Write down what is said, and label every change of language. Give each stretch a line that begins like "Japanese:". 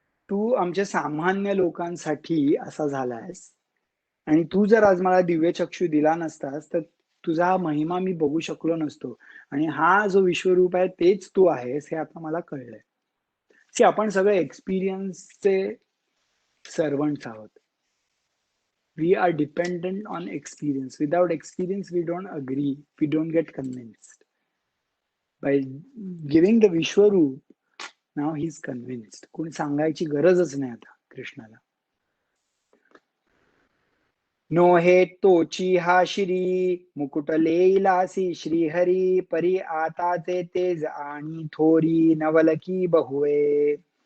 Marathi: तू आमच्या सामान्य लोकांसाठी असा झालायस, आणि तू जर आज मला दिव्य चक्षु दिला नसतास तर तुझा हा महिमा मी बघू शकलो नसतो. आणि हा जो विश्वरूप आहे तेच तू आहेस, हे आता मला कळलंय. आपण सगळे एक्सपिरियन्सचे सर्वंट्स आहोत.
English: We are dependent on experience. Without experience, we don't agree. We don't get convinced. By giving the Vishwaroop, now he's convinced.
Marathi: कोणी सांगायची गरजच नाही आता कृष्णाला. नो हे तोची हा श्री, मुकुट लेईलासी श्रीहरी, परी आताचे तेज आणि थोरी, नवलकी बहुवे.